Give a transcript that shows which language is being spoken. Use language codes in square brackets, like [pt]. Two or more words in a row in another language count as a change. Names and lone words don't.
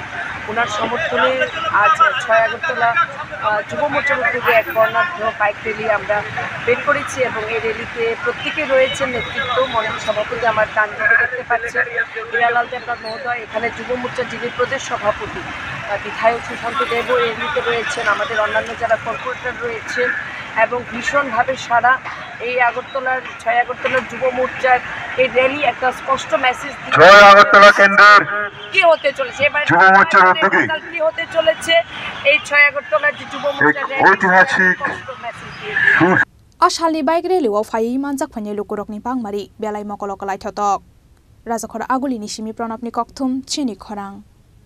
[bn] ওনার সমর্থনে আজ 6 আগরতলা যুব মোর্চার উদ্যোগে এক বর্ণাঢ্য [en] bike rally [bn] আমরা বের করেছি এবং এই র্যালিতে প্রত্যেকে রয়েছেন নেতৃত্ব মণ্ডল সভাপতি আমার ডান দিকে দেখতে পাচ্ছেন হিরালাল দেবনাথ মহোদয় এখানে যুব মোর্চার যিনি প্রদেশ সভাপতি বিধায়ক সুশান্ত দেবও এই র্যালিতে রয়েছেন আমাদের অন্যান্য যারা কর্পোরেটর রয়েছেন এবং ভীষণভাবে সারা এই আগরতলার 6 আগরতলার যুব মোর্চার এই র্যালি একটা স্পষ্ট মেসেজ দিয়ে 6 আগরতলা কেন্দ্রের কি হতে চলেছে এবারে যুব মোর্চার উদ্যোগে কি হতে চলেছে এই 6 আগরতলার যে যুব মোর্চার ঐতিহাসিক [brx] आसालनि [en] bike rally [brx] फायै मानजाक फाइनाय लुकुरकनि पांमारि बेलाय मकलक लायथतक राजाखर आगुलिनि सिमी प्रणबनि कक्थुम चिनि खरां।